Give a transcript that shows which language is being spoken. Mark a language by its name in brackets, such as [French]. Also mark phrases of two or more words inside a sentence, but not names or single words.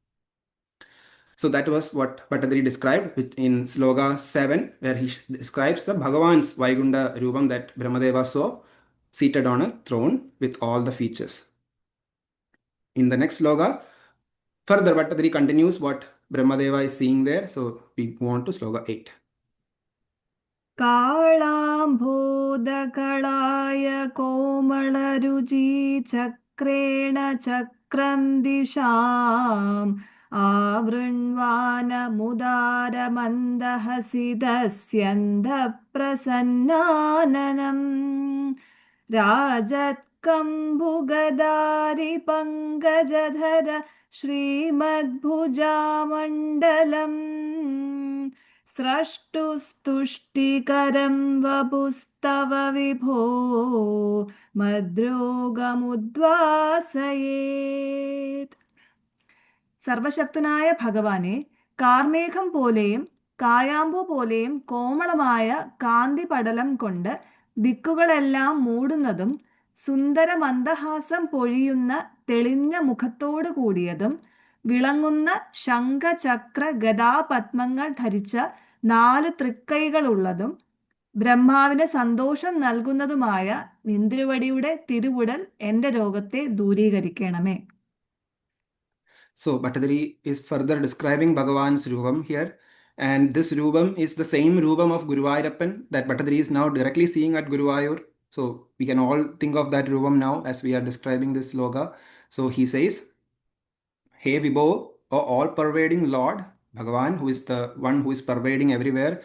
[English] So that was what Bhattathiri described in Sloka 7, where he describes the Bhagavan's Vaikunta Rupam that Brahmadeva saw seated on a throne with all the features. In the next sloka, further Bhattathiri continues what Brahmadeva is seeing there. So we move on to sloka 8. [Sanskrit] कालाम्भोदकलाय कोमलरुचि चक्रेण चक्रं दिशाम् आवृण्वानमुदारमन्दहसिदस्यन्धप्रसन्नाननम् राजत्कम्बुगदारि पङ्कजधर श्रीमद्भुजामण्डलम् स्रष्टुस्तुष्टिकरं वपुस्तव विभो മദ്രോഗമുദ്വാസയേത്. [Malayalam] സർവശക്തനായ ഭഗവാനെ, കാർമേഘം പോലെയും കായാമ്പു പോലെയും കോമളമായ കാന്തി പടലം കൊണ്ട് ദിക്കുകളെല്ലാം മൂടുന്നതും സുന്ദര മന്ദഹാസം പൊഴിയുന്ന തെളിഞ്ഞ മുഖത്തോടു കൂടിയതും വിളങ്ങുന്ന ശംഖചക്ര ഗദാപത്മങ്ങൾ ധരിച്ച 4 തൃക്കൈകളുള്ളതും ബ്രഹ്മാവിന് സന്തോഷം നൽകുന്നതുമായ നിന്തിരുവടിയുടെ തിരുവുടൽ എൻ്റെ രോഗത്തെ ദൂരീകരിക്കണമേ. [English] So Bhattathiri is further describing Bhagavan's Rupam here. And this Rupam is the same Rupam of Guruvayoorappan that Bhattathiri is now directly seeing at Guruvayur. So we can all think of that Rupam now as we are describing this sloka. So he says, Hey Vibho, O all-pervading Lord, Bhagavan, who is the one who is pervading everywhere.